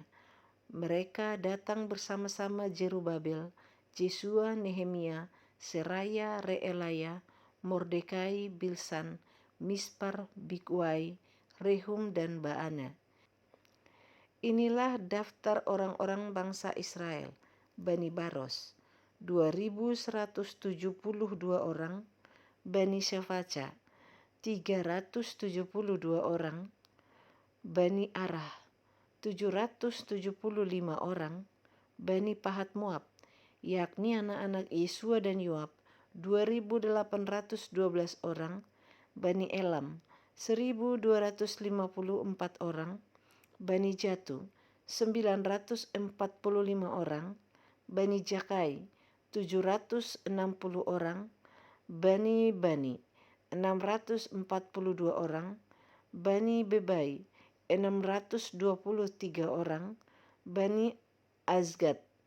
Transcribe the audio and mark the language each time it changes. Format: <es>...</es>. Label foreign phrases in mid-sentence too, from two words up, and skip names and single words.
<id>Mereka datang bersama-sama Jerubabel, Jesua, Nehemia, Seraya, Reelaya, Mordekai, Bilsan, Mispar, Bigwai, Rehum, dan Baana. Inilah daftar orang-orang bangsa Israel, Bani Baros, 2.172 orang, Bani Shefaca, 372 orang, Bani Arah, 775 orang, Bani Pahat Moab, yakni anak-anak Yesua dan Yoab, 2.812 orang, Bani Elam, 1.254 orang, Bani Jatu, 945 orang, Bani Jakai, 760 orang, Bani 642 orang, Bani Bebai, 623 orang, Bani Azgad,</id>